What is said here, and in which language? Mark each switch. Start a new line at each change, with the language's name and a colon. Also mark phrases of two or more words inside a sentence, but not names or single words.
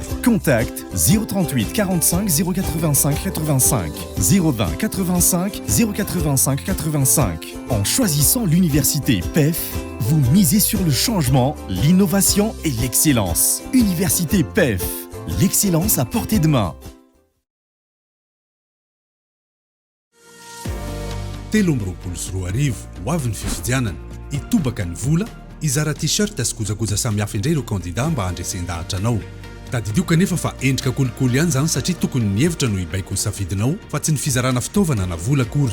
French: Contact 038 45 085 85. 020 85 085 85. En choisissant l'université PEF, vous misez sur le changement, l'innovation et l'excellence. Université PEF, l'excellence à portée de main.
Malagasy: Ho avy ny fifidianana itobaka ny vola izara t-shirt sy kojakoja samihafa indray ireo kandida mba handresen-dahatra anao. Tadidio kanefa fa endrika kolokolo ihany zany satria tokony ny hevitra no ibaiko ny safidinao fa tsy ny fizarana fitaovana na vola akory.